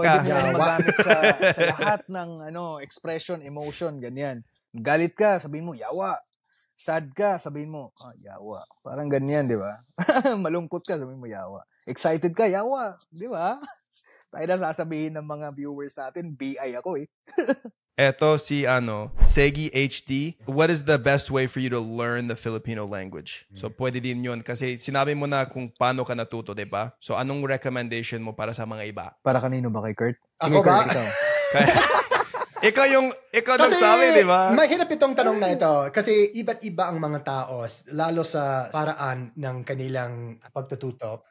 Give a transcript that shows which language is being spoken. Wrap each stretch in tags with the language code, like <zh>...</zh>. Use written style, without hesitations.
<tl>Pwede nyo magamit sa lahat ng expression, emotion, ganyan. Galit ka, sabihin mo, yawa. Sad ka, sabihin mo, yawa. Parang ganyan, di ba? Malungkot ka, sabihin mo, yawa. Excited ka, yawa. Di ba? Tayo na sasabihin ng mga viewers natin, BI ako eh. Eto si</tl> <en>Segi HD, what is the best way for you to learn the Filipino language?</en> <tl>So, pwede din yun. Kasi sinabi mo na kung paano ka natuto, diba? So, anong recommendation mo para sa mga iba? Para kanino ba? Kay Kurt? Ako Sige, ba? Kurt, ikaw. Ikaw Kasi nagsabi, di ba? mahirap itong tanong na ito kasi iba't iba ang mga tao lalo sa paraan ng kanilang pagtututo.</tl>